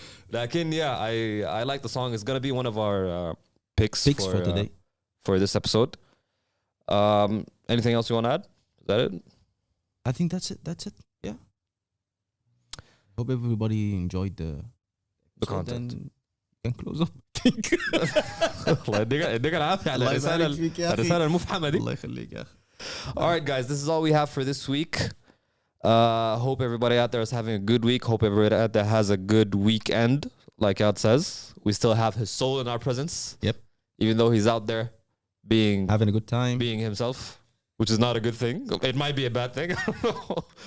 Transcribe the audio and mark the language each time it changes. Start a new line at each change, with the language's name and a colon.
Arabic: Lakin,
English: yeah, I like the song. It's gonna be one of our picks for today. For this episode. Anything else you want to add? Is that it? I think that's it. Yeah. Hope everybody enjoyed the content. And can close up.
Arabic: الله يديك العافية على الرسالة المفحمة دي. الله يخليك يا أخي.
English: All right, guys, this is all we have for this week. Hope everybody out there is having a good week. Hope everybody out there has a good weekend. Like Ad says, we still have his soul in our presence. Yep. Even though he's out there having a good time, being himself, which is not a good thing. It might be a bad thing. I don't know.